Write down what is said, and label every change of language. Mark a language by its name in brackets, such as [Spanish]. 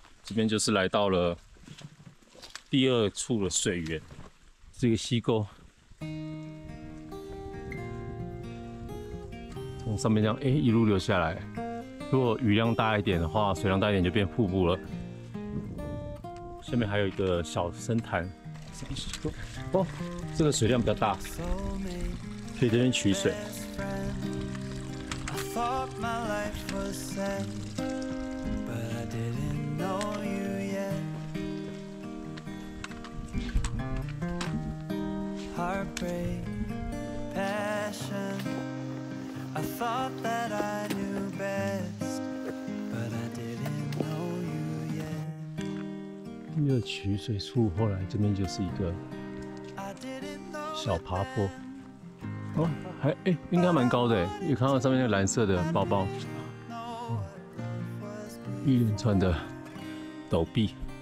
[Chinese] 这边就是来到了第2處的水源，是一個溪溝，從上面這樣一路流下來。如果雨量大一點的話，水量大一點就變瀑布了。下面還有一個小深潭，哦，這個水量比較大，可以這邊取水。 [English] I thought my life was set, but I didn't know you yet. Heartbreak, passion. I thought that I knew best, but I didn't know you yet. [Chinese] 第2取水處，後來這邊就是一個 [English] I didn't know [Chinese] 小爬坡。哦，還應該蠻高的誒，有看到上面那個藍色的包包，一連串的陡壁。